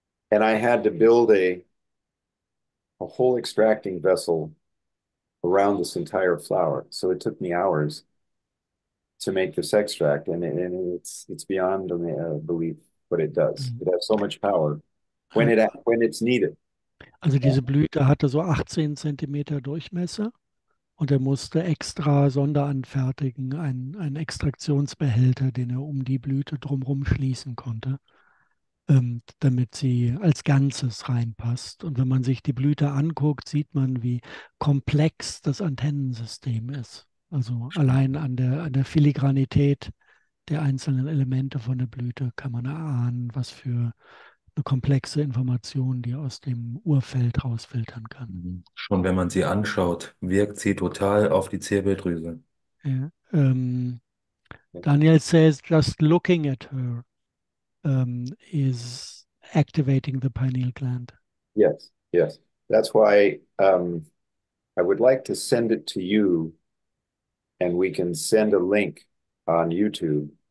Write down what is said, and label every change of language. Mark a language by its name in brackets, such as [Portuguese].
[English] And I had to build a whole extracting vessel around this entire flower. So it took me hours to make this extract, and it's beyond belief what it does. Mhm. It has so much power when it's needed. [German] Also diese Blüte hatte so 18 Zentimeter Durchmesser und er musste extra Sonderanfertigen, einen Extraktionsbehälter, den er um die Blüte drumherum schließen konnte, damit sie als Ganzes reinpasst. Und wenn man sich die Blüte anguckt, sieht man, wie komplex das Antennensystem ist. Also allein an der Filigranität der einzelnen Elemente von der Blüte kann man erahnen, was für eine komplexe Information die aus dem Urfeld rausfiltern kann. Mhm. Schon wenn man sie anschaut, wirkt sie total auf die Zirbeldrüse. [English] Ja, Daniel says just looking at her is activating the pineal gland. Yes, yes. That's why I would like to send it to you, and we can send a link on YouTube.